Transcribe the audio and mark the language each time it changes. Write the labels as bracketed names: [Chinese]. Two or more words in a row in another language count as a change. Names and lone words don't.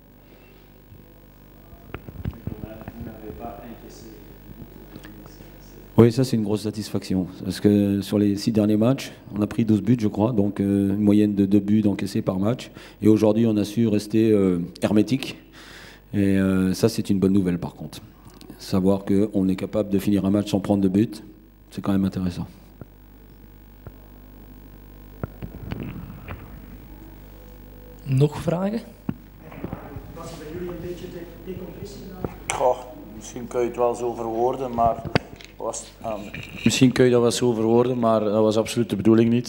[French] Oui, ça c'est une grosse satisfaction, parce que sur les 6 derniers matchs, on a pris 12 buts, je crois, donc une moyenne de 2 buts encaissés par match, et aujourd'hui on a su rester hermétique, et ça c'est une bonne nouvelle par contre. Savoir qu'on est capable de finir un match sans prendre de but, c'est quand même intéressant. [Dutch] Nog vragen? Was er bij jullie een beetje decompressie na? Goh, misschien kun je het wel zo verwoorden, maar misschien kun je dat wel zo verwoorden, maar dat was absoluut de bedoeling niet.